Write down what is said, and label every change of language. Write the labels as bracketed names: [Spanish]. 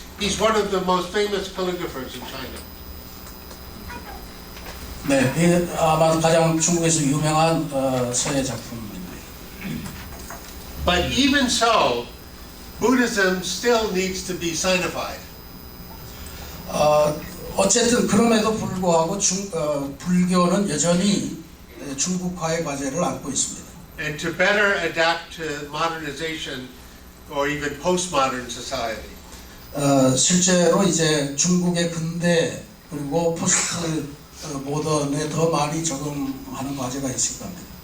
[English] He's one of the most famous calligraphers in China. [Korean] 네, 아마 가장 중국에서 유명한 서예 작품입니다. [English] But even so, Buddhism still needs to be sinified. [Korean] 어쨌든 그럼에도 불구하고 불교는 여전히 중국화의 과제를 안고 있습니다. [English] And to better adapt to modernization or even postmodern society. [Korean] 실제로 이제 중국의 근대 그리고 포스트 모던에 더 많이 적응하는 과제가 있을 겁니다.